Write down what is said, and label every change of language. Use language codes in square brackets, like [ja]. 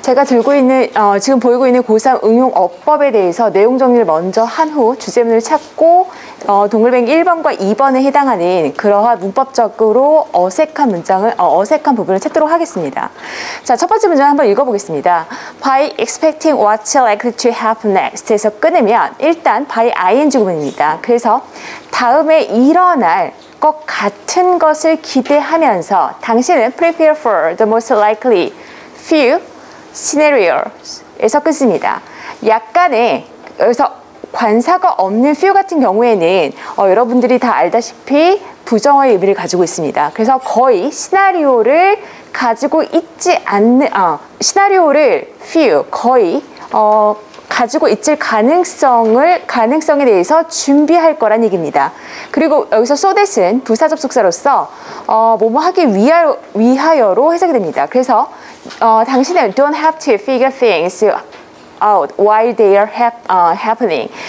[ko] 제가 들고 있는 지금 보이고 있는 고3 응용어법에 대해서 내용 정리를 먼저 한 후 주제문을 찾고 동글뱅이 1번과 2번에 해당하는 그러한 문법적으로 어색한 부분을 찾도록 하겠습니다. 자, 첫 번째 문제를 한번 읽어보겠습니다. [en] By expecting what's likely to happen next [ko] 에서 끊으면 일단 [en] by ing 구문입니다. [ko] 그래서 다음에 일어날 것 같은 것을 기대하면서 당신은 [en] prepare for the most likely few scenarios [ko] 에서 끊습니다. 약간의 여기서 관사가 없는 few 같은 경우에는 여러분들이 다 알다시피 부정어의 의미를 가지고 있습니다. 그래서 거의 시나리오를 가지고 있지 않는 시나리오를 few 거의 가지고 있을 가능성에 대해서 준비할 거란 얘기입니다. 그리고 여기서 so that은 부사 접속사로서 뭐뭐 하기 위하여로 해석이 됩니다. 그래서 당신은 [en] don't have to figure things out while they are happening.